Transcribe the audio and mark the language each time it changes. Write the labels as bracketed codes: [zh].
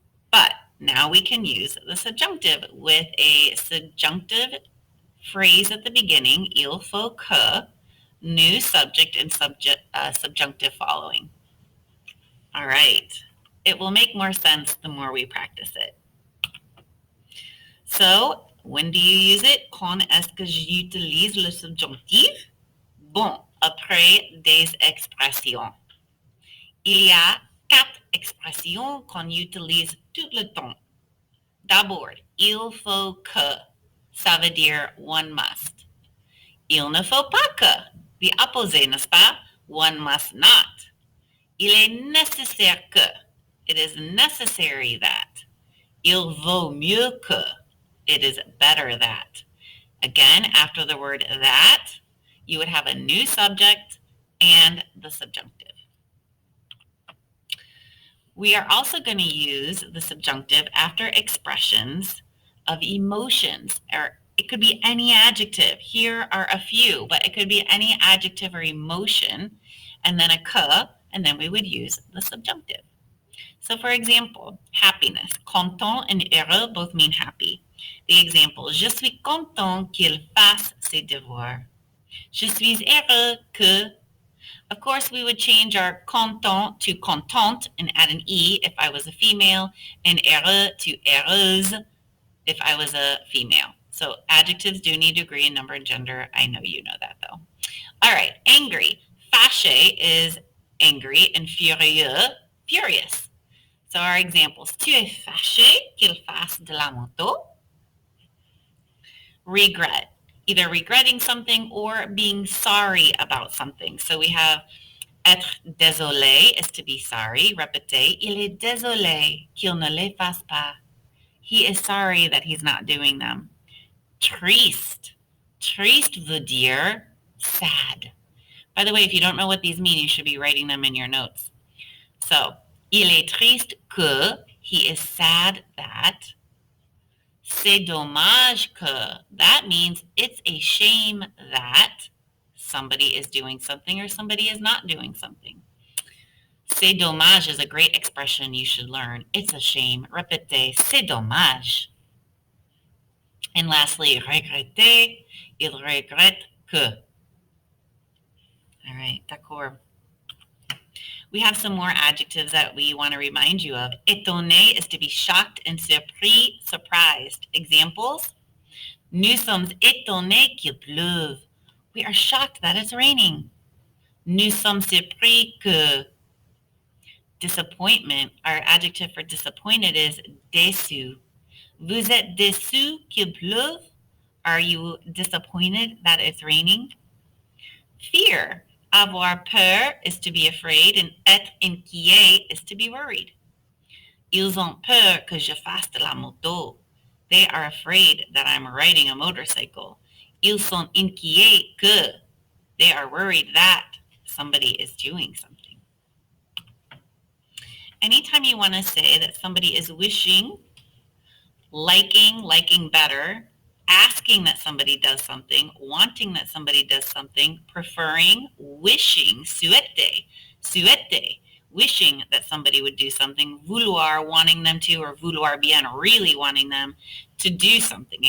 [en] But now we can use the subjunctive with a subjunctive phrase at the beginning, [fr] il faut que, [en] new subject and subjunctive following. All right. It will make more sense the more we practice it. So, when do you use it? [fr] Quand est-ce que j'utilise le subjonctif? Bon, après des expressions. Il y a 4 expressions qu'on utilise tout le temps. D'abord, il faut que, ça veut dire [en] one must. [fr] Il ne faut pas que, the opposé, n'est-ce pas? [en] One must not. [fr] Il est nécessaire que, [en] it is necessary that. [fr] Il vaut mieux que, [en] it is better that. Again, after the word that, you would have a new subject and the subjunctive. We are also going to use the subjunctive after expressions of emotions or It could be any adjective. Here are a few, but it could be any adjective or emotion, and then a que, and then we would use the subjunctive. So for example, happiness. Content and heureux both mean happy. The example, [fr] je suis content qu'il fasse ses devoirs. Je suis heureux que. [en] Of course, we would change our content to contente and add an E if I was a female, and heureux to heureuse if I was a female. So adjectives do need to agree in number and gender. I know you know that though. All right, angry. Fâché is angry and furieux, furious. So our examples, [fr] tu es fâché qu'il fasse de la moto. [en] Regret, either regretting something or being sorry about something. So we have être désolé is to be sorry. [fr] Répétez, il est désolé qu'il ne les fasse pas. [en] He is sorry that he's not doing them. Triste. [fr] Triste veut dire [en] sad. By the way, if you don't know what these mean, you should be writing them in your notes. So, [fr] il est triste que, [en] he is sad that. [fr] C'est dommage que, [en] that means it's a shame that somebody is doing something or somebody is not doing something. C'est dommage is a great expression you should learn. It's a shame. [fr] Répétez, c'est dommage. [en] And lastly, [fr] regretter, il regrette que. [en] All right, d'accord. We have some more adjectives that we want to remind you of. Étonné is to be shocked and surpris, surprised. [fr] Examples, nous sommes étonnés qu'il pleuve. [en] We are shocked that it's raining. [fr] Nous sommes surpris que. [en] Disappointment, our adjective for disappointed is déçu. [fr] Vous êtes déçu qu'il pleuve? [en] Are you disappointed that it's raining? Fear. Avoir peur is to be afraid, and être inquiet is to be worried. [fr] Ils ont peur que je fasse de la moto. [en] They are afraid that I'm riding a motorcycle. [fr] Ils sont inquiets que. [en] They are worried that somebody is doing something. Anytime you want to say that somebody is wishing, liking better, asking that somebody does something, wanting that somebody does something, preferring, wishing, souhaiter, wishing that somebody would do something, vouloir, wanting them to, or vouloir bien, really wanting them to do something.